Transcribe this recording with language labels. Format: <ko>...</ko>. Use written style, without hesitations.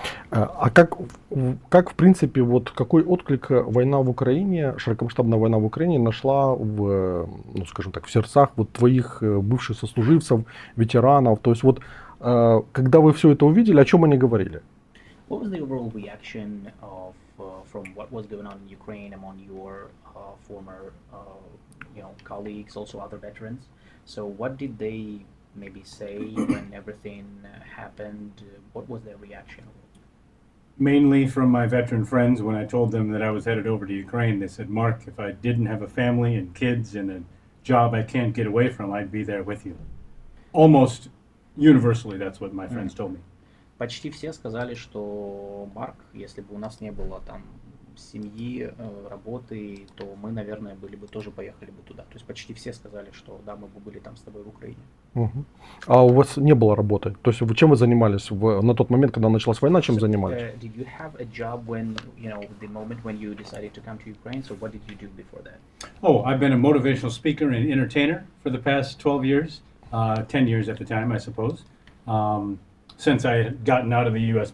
<ru>А как в принципе, какой отклик война в Украине, широкомасштабная война в Украине нашла в сердцах твоих бывших сослуживцев, ветеранов? То есть когда вы все это увидели, о чем они говорили?</ru> <en>What was the overall reaction from what was going on in Ukraine among your former colleagues, also other veterans? So what did they maybe say when everything happened? What was their reaction? Mainly from my veteran friends, when I told them that I was headed over to Ukraine, they said, Mark, if I didn't have a family and kids and a job I can't get away from, I'd be there with you. Almost universally, that's what my friends told me.</en> <ru>Почти все сказали, что Марк, если бы у нас не было там семьи, работы, то мы, наверное, тоже поехали бы туда. То есть почти все сказали, что да, мы бы были там с тобой в Украине. Угу. А у вас не было работы? То есть чем вы занимались на тот момент, когда началась война, чем занимались?</ru> <en>Did you have a job when, the moment when you decided to come to Ukraine? So what did you do before that? Oh, I've been a motivational speaker and entertainer for the past 12 years, 10 years at the time, I suppose, since I had gotten out of the U.S.</en>